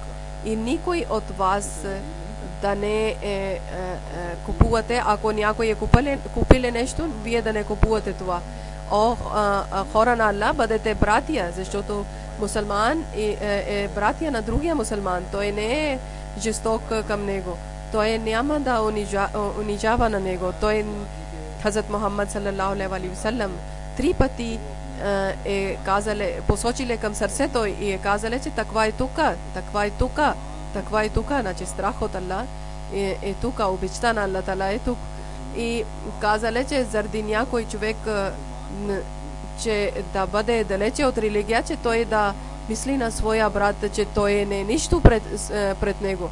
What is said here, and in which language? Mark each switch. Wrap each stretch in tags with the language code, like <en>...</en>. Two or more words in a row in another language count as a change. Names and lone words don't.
<bg>И никой от вас да не купувате, ако някой е купили нещо, вие да не купувате това. Хора на Аллах, бъдете братия, защото мусулман е братия на другия мусулман. Той не е жесток към него. Той няма да унижава на него. Той Хазрат Мухаммад</bg> <ar>صلى الله عليه وسلم</ar> <bg>3 пъти е казале, посочиле към сърцето и е казале, че таква е тука, таква е тука, таква е тука, значи страх от Аллах е тука, обичта на</bg> <ar>الله تعالى</ar> <bg>е тук. И казале, че заради някой човек, че да бъде далече от религия, че той да мисли на своя брат, че той не е нищо пред него.</bg>